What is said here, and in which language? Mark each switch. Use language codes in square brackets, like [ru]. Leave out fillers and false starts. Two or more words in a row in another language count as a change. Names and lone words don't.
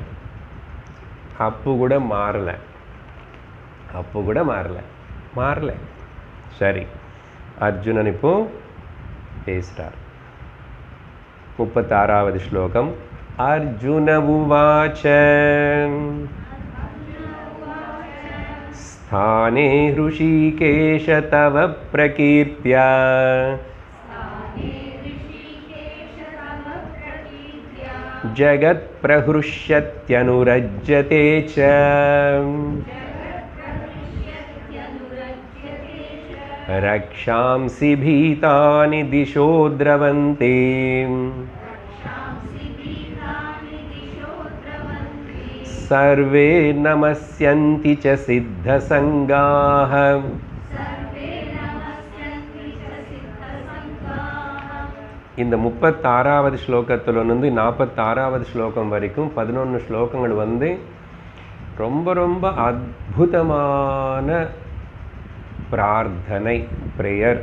[ta] அப்போ கூட மாறலை. சரி, அர்ஜுனன் இப்போ பேசுகிறார். [sa] 36வது ஸ்லோகம். अर्जुन उवाच स्थाने ऋषिकेश तव प्रकीर्त्या जगत्प्रहृष्यत्यनुरज्यते च रक्षांसि भीतानि दिशो द्रवन्ति सर्वे नमस्यन्ति च सिद्धसङ्गाः. [ta] இந்த 36வது ஸ்லோகத்திலிருந்து 46வது ஸ்லோகம் வரைக்கும் 11 ஸ்லோகங்கள் வந்து ரொம்ப ரொம்ப அற்புதமான பிரார்த்தனை, ப்ரேயர்.